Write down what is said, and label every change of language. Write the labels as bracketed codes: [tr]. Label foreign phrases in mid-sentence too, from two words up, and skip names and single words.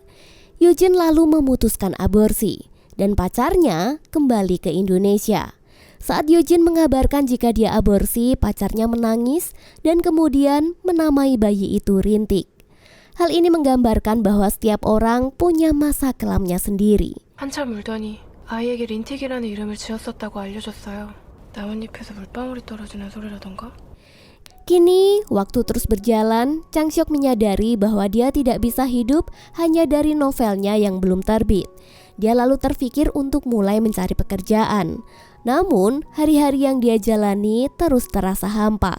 [id] Yujin lalu memutuskan aborsi dan pacarnya kembali ke Indonesia. Saat Yujin mengabarkan jika dia aborsi, pacarnya menangis dan kemudian menamai bayi itu Rintik. Hal ini menggambarkan bahwa setiap orang punya masa kelamnya sendiri. [ko] 한참 울더니 아이에게 린틱이라는 이름을 지었었다고 알려줬어요. 나뭇잎에서 물방울이 떨어지는 소리라던가? [id] Kini, waktu terus berjalan, Changseok menyadari bahwa dia tidak bisa hidup hanya dari novelnya yang belum terbit. Dia lalu terpikir untuk mulai mencari pekerjaan. Namun, hari-hari yang dia jalani terus terasa hampa.